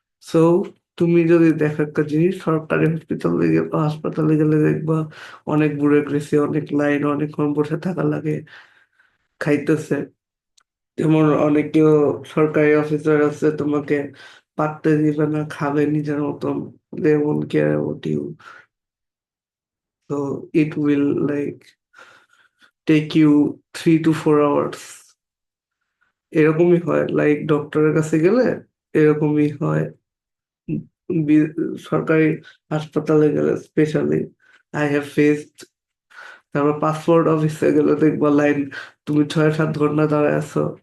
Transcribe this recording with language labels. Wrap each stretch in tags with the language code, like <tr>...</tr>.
<bn>So তুমি যদি দেখো একটা জিনিস, সরকারি হাসপাতালে গেলে দেখবা অনেক ব্যুরোক্রেসি, অনেক লাইন, অনেকক্ষণ বসে থাকা লাগে, খাইতেছে। যেমন অনেকেও সরকারি অফিসার আছে, তোমাকে পাত্তা দিবে না, খাবে নিজের মতন,</bn> <en>They won't care about you. So it will like take you 3 to 4 hours.</en> <bn>এরকমই হয়, লাইক ডক্টরের কাছে গেলে এরকমই হয়। বি- সরকারি হাসপাতালে গেলে স্পেশালি</bn> <en>I have faced.</en> <bn>তারপর পাসপোর্ট অফিসে গেলে দেখবা লাইন, তুমি 6-7 ঘন্টা দাঁড়ায় আছো।</bn>